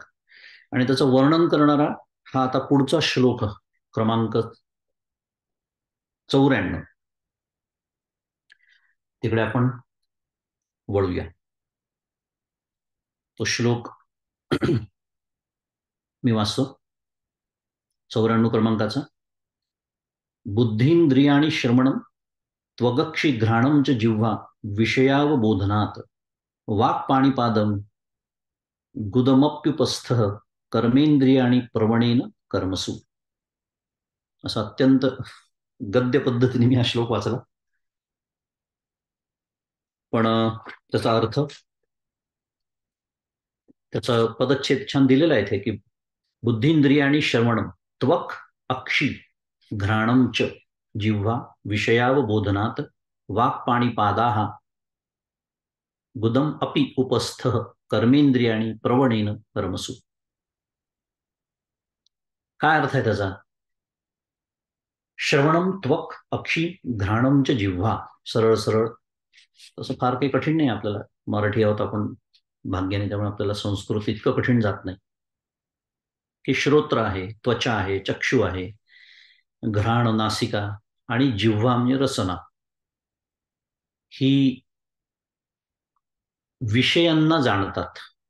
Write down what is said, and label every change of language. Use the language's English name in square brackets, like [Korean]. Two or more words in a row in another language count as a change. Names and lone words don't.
[Marathi] आणि त्याचं वर्णन करणारा हा आता पुढचा श्लोक क्रमांक 94, तिकडे आपण वळूया. तो श्लोक मी वाचतो, 94 क्रमांकाचा. [Sanskrit] बुद्धींद्रियाणि श्रवणं त्वगक्षि घ्राणं च जिह्वा विषयावबोधनात् वाक्पाणिपादं गुदमप्युपस्थः कर्मेंद्रियाणि प्रवणेन कर्मसु. [Marathi] असं अत्यंत गद्य पद्धतीने मी हा श्लोक वाचला, पण त्याचा अर्थ, त्याचा पदच्छेद छान दिलेला आहे इथे की [Sanskrit] बुद्धींद्रियाणि श्रवणं त्वक अक्षी घ्राणं च जिह्वा विषयावबोधनात् वाक्पाणिपादाः गुदम अपि उपस्थः कर्मेंद्रियाणि प्रवणेन कर्मसु. [Marathi] काय अर्थ आहे त्याचा? [Sanskrit] श्रवणम त्वक अक्षी घ्राणम च जिव्हा. [Marathi] सरळ सरळ, तसं फार काही कठीण नाही. आपल्याला मराठी आहोत आपण भाग्याने, त्यामुळे आपल्याला संस्कृत इतकं कठीण जात नाही. की श्रोत्र आहे, त्वचा आहे, चक्षु आहे, घ्राण नासिका, आणि जिव्हा म्हणजे रसना, ही विषयांना जाणतात.